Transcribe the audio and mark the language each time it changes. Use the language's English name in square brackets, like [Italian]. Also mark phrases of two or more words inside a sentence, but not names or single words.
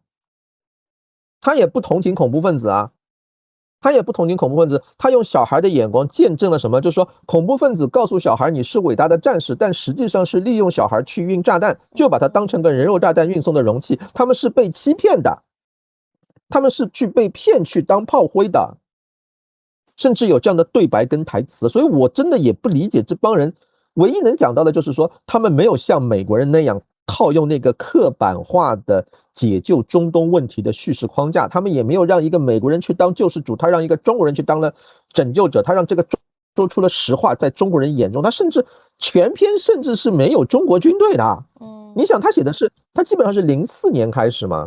[Chinese] 他也不同情恐怖分子啊，他用小孩的眼光見證了什麼？就是說，恐怖分子告訴小孩你是偉大的戰士，但實際上是利用小孩去運炸彈，就把它當成個人肉炸彈運送的容器，他們是被欺騙的。他們是去被騙去當炮灰的，甚至有這樣的對白跟台詞，所以我真的也不理解這幫人。唯一能講到的就是說，他們沒有像美國人那樣套用那個刻板化的解救中東問題的敘事框架，他們也沒有讓一個美國人去當救世主，他讓一個中國人去當了拯救者，他讓這個說出了實話，在中國人眼中，他甚至全篇甚至是沒有中國軍隊的。你想他寫的是，他基本上是04年開始嘛。